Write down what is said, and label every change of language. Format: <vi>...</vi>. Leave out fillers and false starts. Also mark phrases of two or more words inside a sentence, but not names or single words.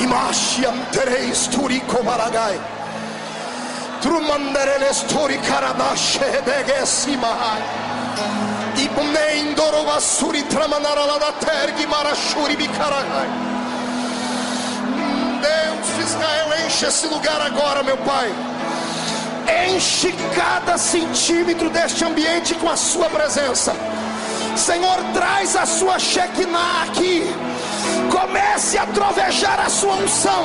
<pt>Ashiam tereis turico maragai. Trumandereles turikarabashe degesimahai. Ibnendoro vasuri tramanara la tergi marashuri bicaragai. Deus de Israel, enche esse lugar agora, meu Pai. Enche cada centímetro deste ambiente com a sua presença. Senhor, traz a sua Shekinah aqui. Comece a trovejar a sua unção.</pt>